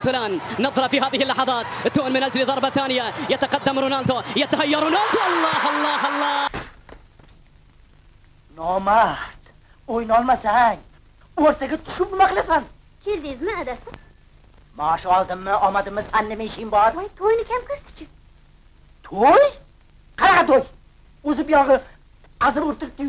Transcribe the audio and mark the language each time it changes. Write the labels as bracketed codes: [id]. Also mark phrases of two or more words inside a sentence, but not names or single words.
[ar] نظرة في هذه اللحظات تؤن من أجل ضربة ثانية يتقدم رونالدو يتهيأ رونالدو الله الله الله [uz] Nomard, o'ynolmasang, o'rtaga tushib nima qilasan? Keldingizmi adasi? Maosh oldimmi, olmadimmi, san nima ishing bor? Voy, to'yni kim ko'rsatchi? To'y? Qanaqa to'y? O'zi bu yog'i azib o'tiribdi-yu.